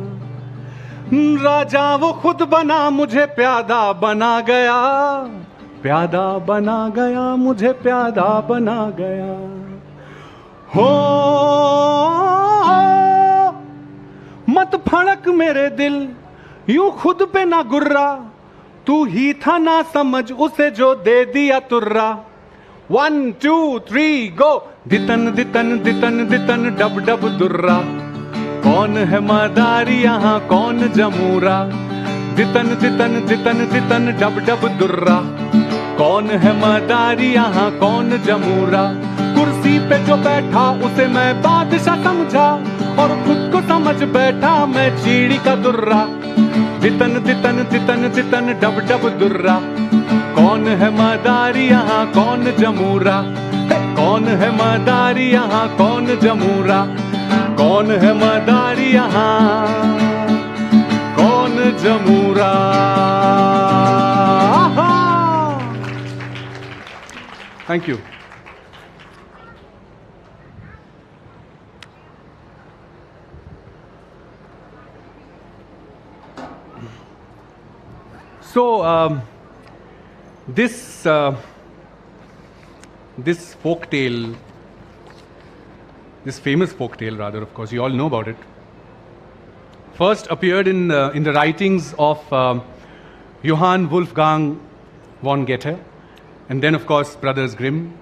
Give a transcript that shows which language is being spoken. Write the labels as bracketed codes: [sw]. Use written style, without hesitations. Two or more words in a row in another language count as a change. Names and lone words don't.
[hi] राजा वो खुद बना मुझे प्यादा बना गया, प्यादा बना गया मुझे प्यादा बना गया। हो मत फड़क मेरे दिल यूं खुद पे ना गुर्रा, तू ही था ना समझ उसे जो दे दिया तुर्रा। 1 2 3 गो, दितन दितन दितन दितन डब डब दुर्रा। कौन है मदारी यहाँ कौन जमूरा, दितन दितन दितन दितन डब डब दुर्रा। कौन है मदारी यहाँ कौन जमूरा। कुर्सी पे जो बैठा उसे मैं बादशाह समझा, और खुद को समझ बैठा मैं चीड़ी का दुर्रा। दितन दितन दितन दितन डब डब दुर्रा। कौन है मदारी यहाँ कौन जमूरा, कौन है मदारी यहाँ कौन जमूरा। कौन है मदारी यहाँ कौन जमूरा। [en] thank you. So this folk tale, this famous folk tale rather, of course, you all know about it, first appeared in the writings of Johann Wolfgang von Goethe, and then of course Brothers Grimm.